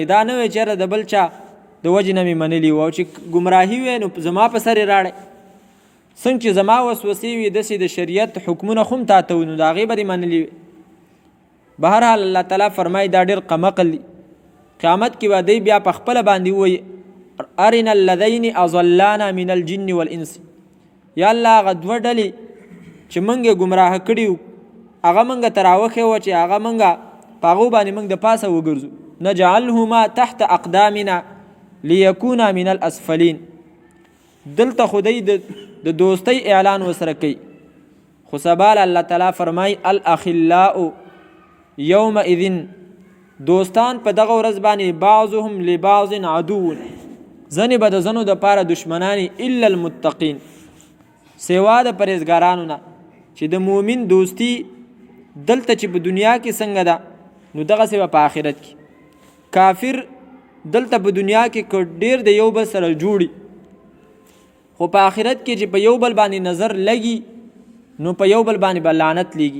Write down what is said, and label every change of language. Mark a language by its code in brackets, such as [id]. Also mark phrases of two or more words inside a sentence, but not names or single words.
[ps] دا نه وی چېرې د بل چا د وجې نه مې منلي وو، او چې ګمراهي وی نو زما په سر یې راړی. څنګه چې زما وسوسې وي داسې د شریعت حکمونه خو هم تا ته وو نو د هغې به دې منلي وي. بهرحال الله تعالی فرمایي دا ډېر کمعقل دي. قیامت کې به دی بیا په خپله باندې ووایي [ar] ارنا الذین اضلانا من الجن والانس، [ps] یا الله هغه دوه ډلې چې موږ یې ګمراه کړي وو هغه موږ ته راوښې وه چې هغه موږ په هغو باندې موږ د پاسه وګرځو. [ar] نجعلهما تحت اقدامنا لیکونا من الاسفلین. [ps] دلته خو دی د دوستۍ اعلان ورسره کوي، خو سبال الله تعالی فرمایي [ar] الاخلاء یومئذ، [ps] دوستان په دغه ورځ باندې [ar] بعضهم لبعض عدو، [ps] ځنې به د ځنو دپاره دشمنانی [ar] الا المتقین، [ps] سوا د پرهیزګارانو نه. چې د مؤمن دوستی دلته چې په دنیا کې څنګه ده نو دغسې به په آخرت کې. کافر دلته په دنیا کې که ډېر د یو بل سره جوړي، خو په آخرت کې چې په یو بل باندې نظر لګي نو په یو بل باندې به لعنت لیږي.